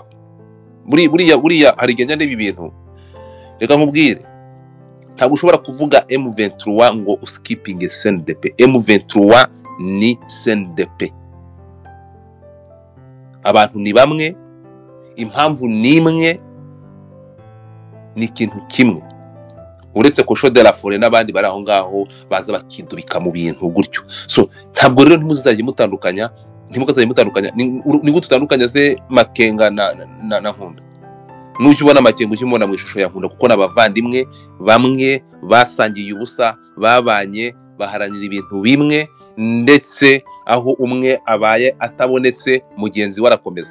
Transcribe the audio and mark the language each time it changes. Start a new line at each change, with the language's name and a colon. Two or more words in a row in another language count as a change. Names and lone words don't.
Kinyarwanda: Buriya hari genya n'ibi bintu. Reka nkubwire, ntabwo ushobora kuvuga M23 ngo uskipinge CNDP. M23 ni CNDP. Abantu ni bamwe, impamvu nimwe, ni ikintu kimwe. Uretse ko Show de la Forêt n'abandi bari aho ngaho baza bakidubika mu bintu gutyo. So ntabwo rero ntimuzajye mutandukanya, ni gute utandukanya se Makenga na Nkunda. Nuje ubona Makenga ukimubona mu ishusho ya Nkunda, kuko n'abavandimwe bamwe basangiye ubusa, babanye, baharanira ibintu bimwe, ndetse aho umwe abaye atabonetse mugenzi we arakomeza.